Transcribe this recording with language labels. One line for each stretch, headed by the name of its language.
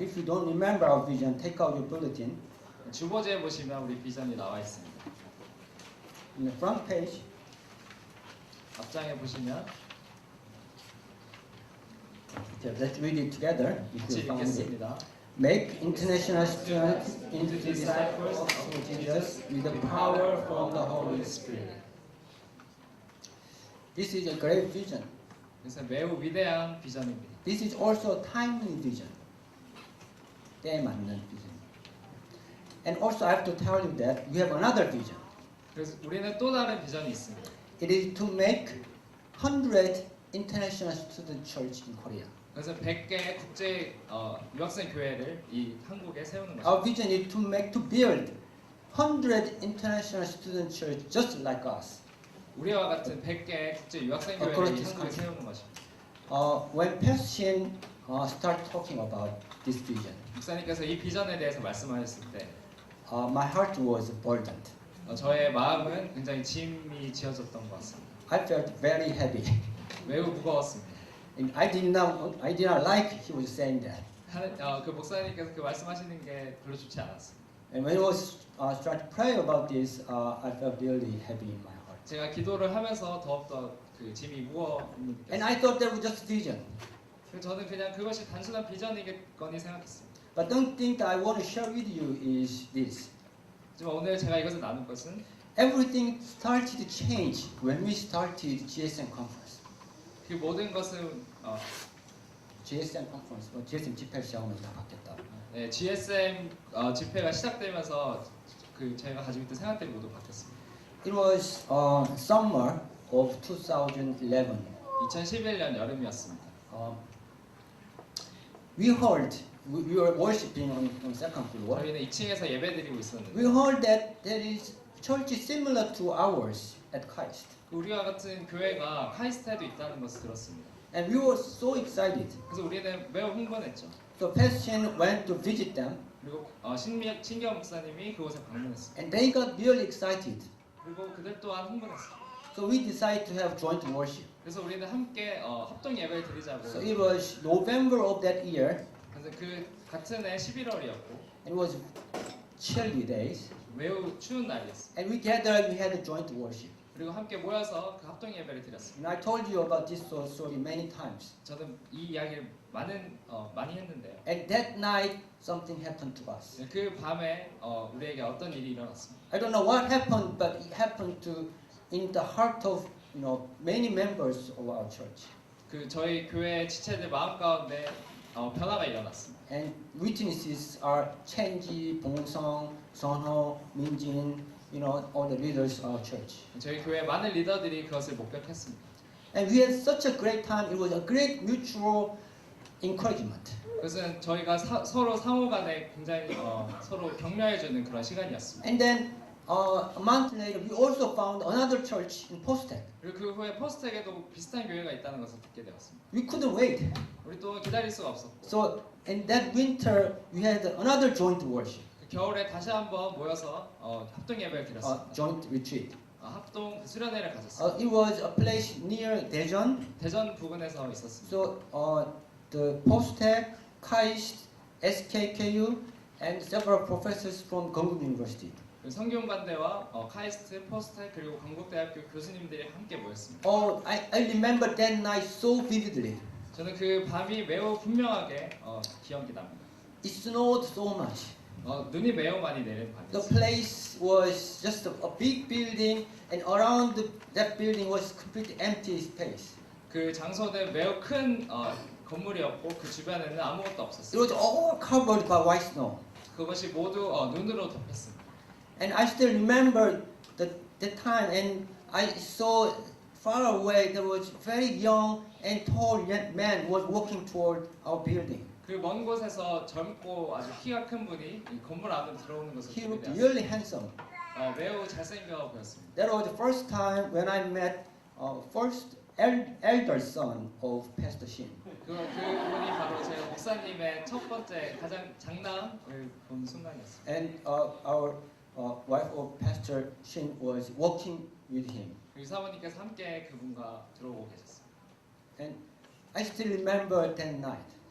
English: If you don't remember our vision, take out your bulletin.
Korean: 주보지에 보시면 우리 비전이 나와 있습니다.
English: In the front page,
Korean: 앞장에 보시면
English: let's read it together. If
Korean: 같이
English: you found it.
Korean: 읽겠습니다.
English: Make international students into disciples of Jesus with the power from the Holy Spirit. This is a great vision.
Korean: 그래서 매우 위대한 비전입니다.
English: This is also a timely vision.
Korean: 때에 맞는 vision.
English: And also I have to tell you that we have another vision.
Korean: 그래서 우리는 또 다른 비전이 있습니다.
English: It is to make 100 international student church in Korea.
Korean: 그래서 100개의 국제 유학생 교회를 이 한국에 세우는
English: Our
Korean: 것입니다.
English: vision is to build 100 international student church just like us.
Korean: 우리와 같은 100개의 국제 유학생 교회를 그렇죠. 이 한국에 세우는 것입니다.
English: When Pastor Shin started talking about this vision,
Korean: 목사님께서 이 비전에 대해서 말씀하셨을 때
English: my heart was burdened.
Korean: 저의 마음은 굉장히 짐이 지어졌던 것 같습니다.
English: I felt very heavy.
Korean: 매우 무거웠습니다.
English: And I did not like he was saying that.
Korean: 그 목사님께서 그 말씀하시는 게 별로 좋지 않았습니다.
English: And when I was started to pray about this, I felt really heavy in my heart.
Korean: 제가 기도를 하면서 더욱더 그 짐이 무거움을
English: And
Korean: 느꼈습니다.
English: I thought that was just vision.
Korean: 그래서 저는 그냥 그것이 단순한 비전이겠거니 생각했습니다.
English: But the thing that I want to share with you is this.
Korean: 하지만 오늘 제가 이것을 나눌 것은
English: Everything started to change when we started GSM conference.
Korean: 그 모든 것은 GSM conference, GSM 집회를 시작하면 다 바뀌었다. 네, GSM 집회가 시작되면서 그 저희가 가지고 있던 생각들이 모두 바뀌었습니다.
English: It was summer of 2011.
Korean: 2011년 여름이었습니다.
English: We were worshiping on second floor.
Korean: 저희는 2층에서 예배드리고 있었는데
English: We heard that there is church similar to ours at Christ.
Korean: 우리와 같은 교회가 카이스트에도 있다는 것을 들었습니다.
English: And we were so excited.
Korean: 그래서 우리는 매우 흥분했죠.
English: So Pastor Shin went to visit them.
Korean: 그리고 신기현 목사님이 그곳에 방문했습니다.
English: And they got really excited.
Korean: 그리고 그들 또한 흥분했습니다.
English: So we decided to have joint worship.
Korean: 그래서 우리는 함께 합동 예배를 드리자고.
English: So it was November of that year.
Korean: 그래서 그 같은 해 11월이었고
English: It was chilly days.
Korean: 매우 추운 날이었습니다.
English: And we gathered, we had a joint worship.
Korean: 그리고 함께 모여서 그 합동 예배를 드렸습니다.
English: And I told you about this story many times.
Korean: 저는 이 이야기를 많이 했는데요.
English: And that night, something happened to us.
Korean: 그 밤에 우리에게 어떤 일이 일어났습니다.
English: I don't know what happened, but it happened in the heart of many members of our church.
Korean: 그 저희 교회 지체들 마음 가운데 변화가 일어났습니다.
English: And witnesses are Chenji, Bongsong, Sonho, Minjin, all the leaders of our church.
Korean: 저희 교회 많은 리더들이 그것을 목격했습니다.
English: And we had such a great time. It was a great mutual encouragement.
Korean: 그것은 저희가 서로 상호간에 굉장히 서로 격려해주는 그런 시간이었습니다.
English: And then a month later, we also found another church in Postek.
Korean: 그리고 그 후에 포스텍에도 비슷한 교회가 있다는 것을 듣게 되었습니다.
English: We couldn't wait.
Korean: 우리 또 기다릴 수가 없었고
English: So in that winter, we had another joint worship,
Korean: 그 겨울에 다시 한번 모여서 합동 예배를 드렸습니다.
English: joint retreat.
Korean: 합동 수련회를 가졌습니다.
English: It was a place near Daejeon.
Korean: 대전 부근에서 있었습니다.
English: So the Postek, KAIST, SKKU, and several professors from Konkuk University.
Korean: 성균관대와 카이스트, 포스텍 그리고 건국대학교 교수님들이 함께 모였습니다.
English: I remember that night so vividly.
Korean: 저는 그 밤이 매우 분명하게 기억이 납니다.
English: It snowed so much.
Korean: 눈이 매우 많이 내린
English: The
Korean: 밤이었습니다.
English: place was just a big building, and around that building was completely empty space.
Korean: 그 장소는 매우 큰 건물이었고 그 주변에는 아무것도
English: It
Korean: 없었어요.
English: was all covered by white snow.
Korean: 그것이 모두 눈으로 덮였습니다.
English: And I still remember the time, and I saw far away there was very young and tall man was walking toward our building.
Korean: 그 먼 곳에서 젊고 아주 키가 큰 분이 이 건물 안으로 들어오는 것을
English: He
Korean: 보게
English: looked
Korean: 되었습니다.
English: really handsome.
Korean: 매우 잘생겨 보였습니다.
English: That was the first time when I met first elder son of Pastor Shin.
Korean: 그분이 바로 제 목사님의 첫 번째 가장 장남을 본 순간이었습니다.
English: And our wife of Pastor Shin was walking with him.
Korean: 그리고 사모님께서 함께 그분과 들어오고 계셨습니다.
English: And I still remember that night.